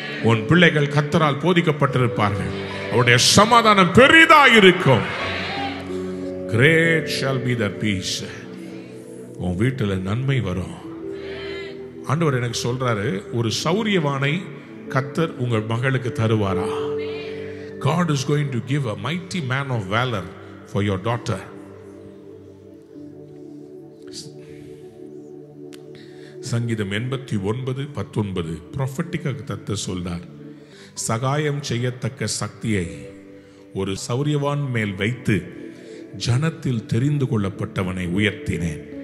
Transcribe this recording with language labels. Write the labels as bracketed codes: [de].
[ta] உன் பிள்ளைகள் கர்த்தரால் போதிக்கப்பட்டிருப்பார்கள். அவருடைய சமாதானம் பெரிதாக இருக்கும். [en] Great shall be the peace. [ta] உன் வீட்டில் நன்மை வரும். ஆண்டவர் எனக்கு சொல்றாரு, ஒரு சௌரியவானை கர்த்தர் உங்கள் மகளுக்கு தருவாரா? [en] God is going to give a mighty man of valor for your daughter. [ta] சங்கீதம் 89:19 ப்ரொஃபட்டிக்காக தத்த சொல்றார், சகாயம் செய்யத்தக்க சக்தியை ஒரு சௌரியவான் மேல் வைத்து ஜனத்தில் தெரிந்து கொள்ளப்பட்டவனை உயர்த்தினேன்.